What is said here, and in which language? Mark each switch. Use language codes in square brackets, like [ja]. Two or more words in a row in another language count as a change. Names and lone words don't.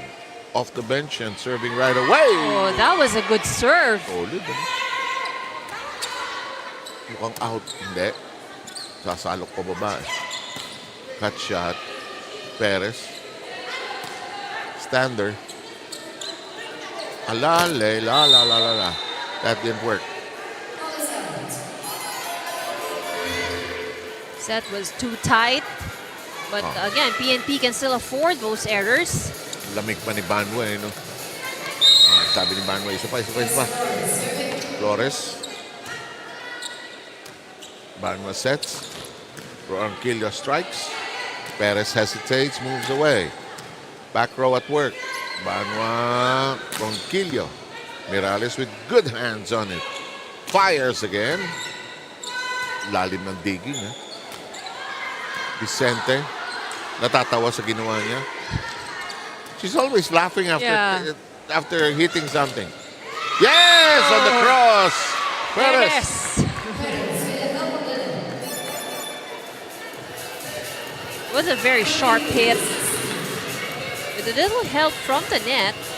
[en] Off the bench and serving right away. Oh, that was a good serve. Solid. [tl] Mukhang out. Hindi. Sasalok pa baba. [en] Cut shot. [tl] Perez. Stander. Alale. La. [en] That didn't work. Set was too tight. But again, PNP can still afford those errors. [tl] Lamig pa ni Banwa, no? Sabi ni Banwa, isa pa. [en] Flores. Banwa sets. Ronquillo strikes. Perez hesitates, moves away. Back row at work. Banwa, Ronquillo. Mirales with good hands on it. Fires again. [tl] Lalim ng digging, Vicente. Natatawa sa ginawa niya. [en] She's always laughing after hitting something. Yes, on the cross. Perez. It was a very sharp hit. With a little help from the net.